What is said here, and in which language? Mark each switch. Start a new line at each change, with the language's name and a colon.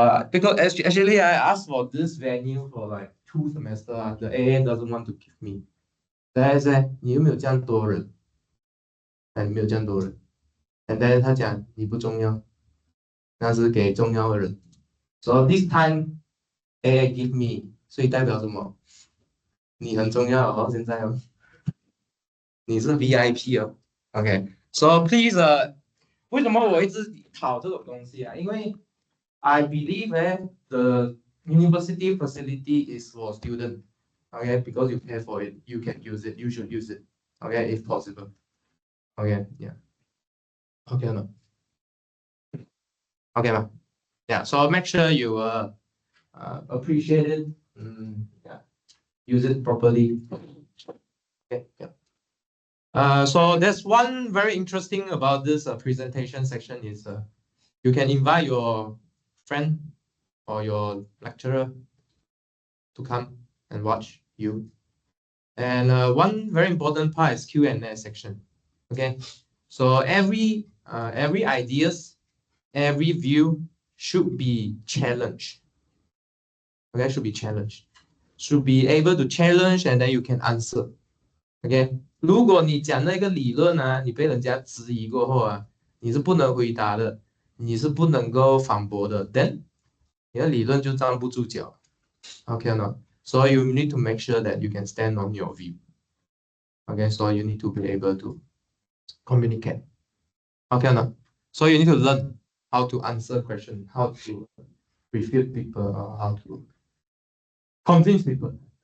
English: Because actually I asked for this venue for like 2 semesters. The AA doesn't want to give me.
Chinese: 对噻，你有没有这样多人？你没有这样多人。
English: And then
Chinese: 他讲你不重要，那是给重要的人。
English: So this time AA give me，
Chinese: 所以代表什么？你很重要哦，现在哦，你是 VIP 哦。
English: Okay, so please
Chinese: 为什么我一直讨这种东西啊？因为
English: I believe the university facility is for students. Okay, because you pay for it, you can use it. You should use it. Okay, if possible. Okay, yeah. Okay, no. Okay, ma. Yeah. So make sure you appreciate it. Yeah. Use it properly. Okay. Yeah. So there's one very interesting about this presentation section is you can invite your friend or your lecturer to come and watch you. And one very important part is Q&A section. Okay, so every ideas, every view should be challenged. Okay, should be challenged. Should be able to challenge and then you can answer.
Chinese: Okay, 如果你讲那个理论你被人家质疑过后你是不能回答的，你是不能够反驳的 ，
English: then
Chinese: 你的理论就站不住脚。
English: Okay, no. So you need to make sure that you can stand on your view. Okay, so you need to be able to communicate. Okay, no. So you need to learn how to answer questions, how to refute people, or how to convince people.